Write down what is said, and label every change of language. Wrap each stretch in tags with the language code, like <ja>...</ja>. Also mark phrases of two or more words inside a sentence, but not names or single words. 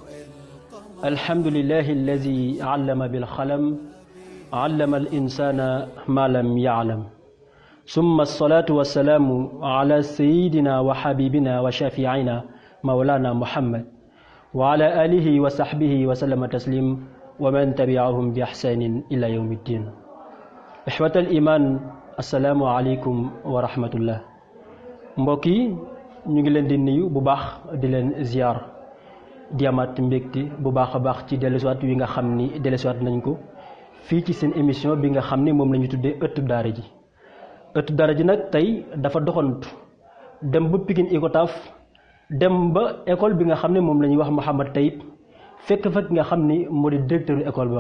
<ar>الحمد لله الذي علم بالقلم، علم الإنسان ما لم يعلم، ثم الصلاة والسلام على سيدنا وحبيبنا وشافعنا مولانا محمد وعلى آله وصحبه وسلم تسليم ومن تبعهم بإحسان إلى يوم الدين. إخوة الإيمان، السلام عليكم ورحمة الله.</ar> <wo>mbokk yi ñu ngi leen di nuyu bu baax di leen ziar di amaat mbégte bu baax a baax ci dellusiwaat wi nga xam ni dellusiwaat nañ ko fii ci seen émission bi nga xam ne moom la ñu tuddee ëttu daara ji. ëttu daara ji nag tey dafa doxantu dem ba Pikine Icotaf, dem ba école bi nga xam ne moom la ñuy wax Mouhamad Tayib, fekk fa ki nga xam ni moo di</wo> <fr>directeur école</fr> <wo>ba.</wo>